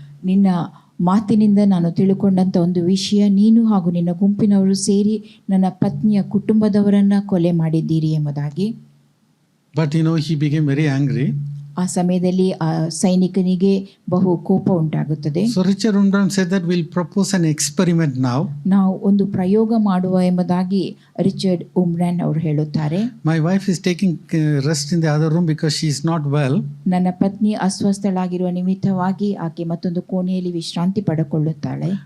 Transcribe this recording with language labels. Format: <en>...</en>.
<kn>ನಿನ್ನ ಮಾತಿನಿಂದ ನಾನು ತಿಳ್ಕೊಂಡಂಥ ಒಂದು ವಿಷಯ, ನೀನು ಹಾಗೂ ನಿನ್ನ ಗುಂಪಿನವರು ಸೇರಿ ನನ್ನ ಪತ್ನಿಯ ಕುಟುಂಬದವರನ್ನ ಕೊಲೆ ಮಾಡಿದ್ದೀರಿ ಎಂಬುದಾಗಿ.</kn> <en>But he became very angry.</en> <kn>ಆ ಸಮಯದಲ್ಲಿ ಆ ಸೈನಿಕನಿಗೆ ಬಹು ಕೋಪ ಉಂಟಾಗುತ್ತದೆ.</kn> <en>So Richard Wurmbrand said that we'll propose an experiment now.</en> <kn>ನಾವು ಒಂದು ಪ್ರಯೋಗ ಮಾಡುವ ಎಂಬುದಾಗಿ ರಿಚರ್ಡ್ ಉಮ್ರಾನ್ ಅವರು ಹೇಳುತ್ತಾರೆ.</kn> <en>My wife is taking rest in the other room because she is not well.</en> <kn>ನನ್ನ ಪತ್ನಿ ಅಸ್ವಸ್ಥಳಾಗಿರುವ ನಿಮಿತ್ತವಾಗಿ ಆಕೆ ಮತ್ತೊಂದು ಕೋಣೆಯಲ್ಲಿ ವಿಶ್ರಾಂತಿ ಪಡೆದುಕೊಳ್ಳುತ್ತಾಳೆ.</kn>